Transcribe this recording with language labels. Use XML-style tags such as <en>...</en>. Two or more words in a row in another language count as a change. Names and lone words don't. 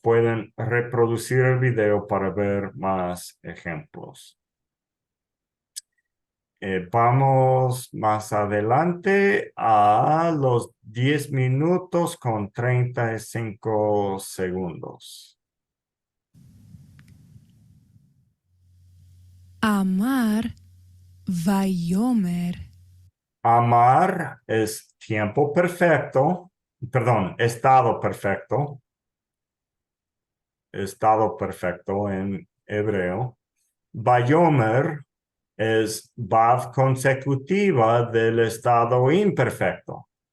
<es>Pueden reproducir el video para ver más ejemplos. Vamos más adelante a los 10 minutos con 35 segundos.</es> <he>אמר ויאמר.</he> <es>Amar es tiempo perfecto, perdón, estado perfecto. Estado perfecto en hebreo. Vayomer es vav consecutiva del estado imperfecto.</es>